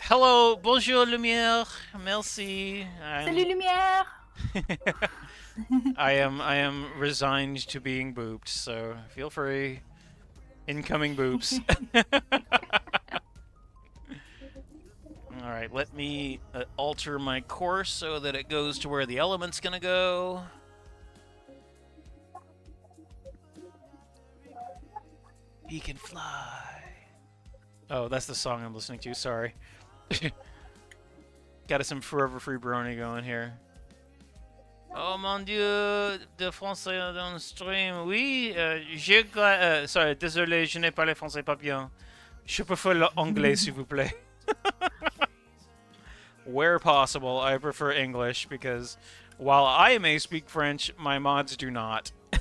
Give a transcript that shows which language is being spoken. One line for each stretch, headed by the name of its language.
French: Hello, bonjour lumière, merci. Salut lumière.
English: I am resigned to being booped, so feel free. Incoming boops. All right, let me alter my course so that it goes to where the element's gonna go. He can fly. Oh, that's the song I'm listening to. Sorry. Got some Forever Free Brony going here.
French: Oh mon dieu, de français dans le stream. Oui, sorry, désolé, je n'ai pas le français pas bien. Je préfère l'anglais, s'il vous plaît.
English: where possible, I prefer English because while I may speak French, my mods do not.